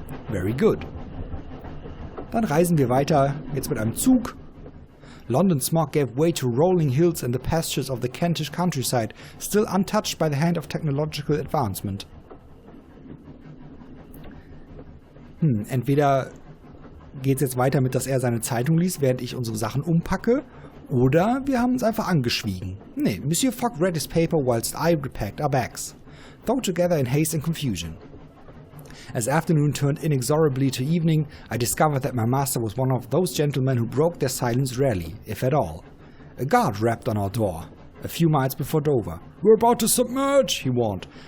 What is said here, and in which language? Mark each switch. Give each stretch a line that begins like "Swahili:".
English: Very good.
German: Dann reisen wir weiter, jetzt mit einem Zug.
English: London's smog gave way to rolling hills and the pastures of the Kentish countryside, still untouched by the hand of technological advancement.
German: Entweder geht es jetzt weiter mit, dass er seine Zeitung liest, während ich unsere Sachen umpacke, oder wir haben uns einfach angeschwiegen. Nee,
English: Monsieur Fogg read his paper whilst I repacked our bags, though together in haste and confusion. As afternoon turned inexorably to evening, I discovered that my master was one of those gentlemen who broke their silence rarely, if at all. A guard rapped on our door, a few miles before Dover. "We're about to submerge," he warned.